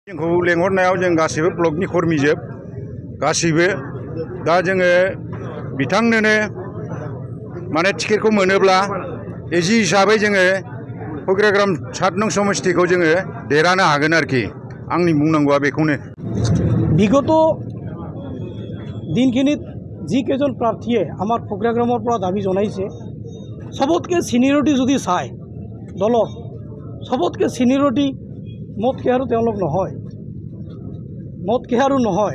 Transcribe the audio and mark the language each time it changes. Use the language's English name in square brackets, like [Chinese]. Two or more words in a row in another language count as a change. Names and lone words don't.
[Bodo] जोंखौ लेंहरनायाव जों गासिबो ब्लकनि कर्मिजोब गासिबो दा जोङो बिथांनोनो माने टिकेटखौ मोनोब्ला एजि हिसाबै जोङो फकिराग्राम 7 नं समस्तिखौ जोङो देरहानो हागोन आरोखि आंनि बुंनांगौआ बेखौनो। [Assamese] বিগত দিনখিনিত যি কেইজন প্ৰাৰ্থীয়ে আমাৰ ফকিৰাগ্ৰামৰ পৰা দাবী জনাইছে সবতকৈ সিনিয়ৰিটি যদি চায় দলৰ সবতকৈ সিনিয়ৰিটি মদ কেহাৰু তেওঁলোক নহয়, মদ কেহাৰু নহয়।